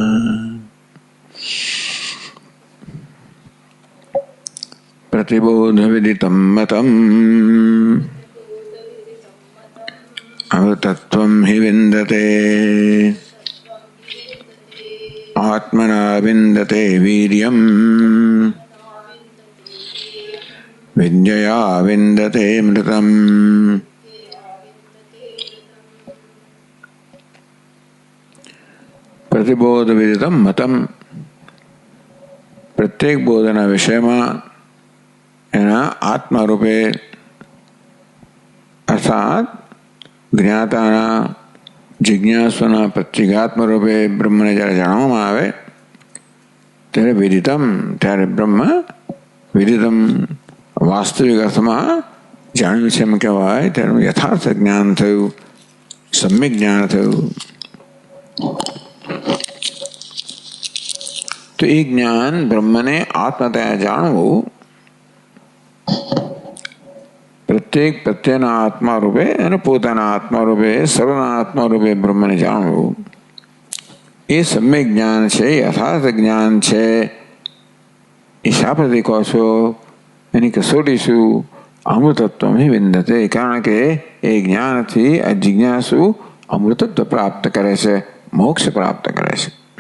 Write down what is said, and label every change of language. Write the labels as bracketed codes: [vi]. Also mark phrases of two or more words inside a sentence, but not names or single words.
[sa] प्रतिबोधविदितं मतम् अमृतत्वं हि विन्दते आत्मना विन्दते वीर्यं विद्यया विन्दते मृतम्। प्रतिबोध विदितं मतम [gu] પ્રત્યેક બોધના વિષયમાં એના આત્મા રૂપે અર્થાત જ્ઞાતાના જિજ્ઞાસુના પ્રત્યેગાત્મ રૂપે બ્રહ્મને જ્યારે જાણવામાં આવે ત્યારે વિદિતમ ત્યારે બ્રહ્મ વિદિતમ વાસ્તવિક અર્થમાં જાણ્યું છે એમ કહેવાય તેનું યથાર્થ જ્ઞાન થયું સમ્યક જ્ઞાન થયું। તો એ જ્ઞાન બ્રહ્મને આત્મતયા જાણવું પ્રત્યેક પ્રત્યયના આત્મા રૂપે અને પોતાના આત્મા રૂપે સર્વના આત્મા રૂપે બ્રહ્મને જાણવું એ સમ્યક જ્ઞાન છે યથાર્થ જ્ઞાન છે। એ શા પ્રતિ કહો છો એની કસોટી શું [sa] અમૃતત્વ હિ વિંદતે [gu] કારણ કે એ જ્ઞાનથી આ જિજ્ઞાસુ અમૃતત્વ પ્રાપ્ત કરે છે મોક્ષ પ્રાપ્ત કરે છે।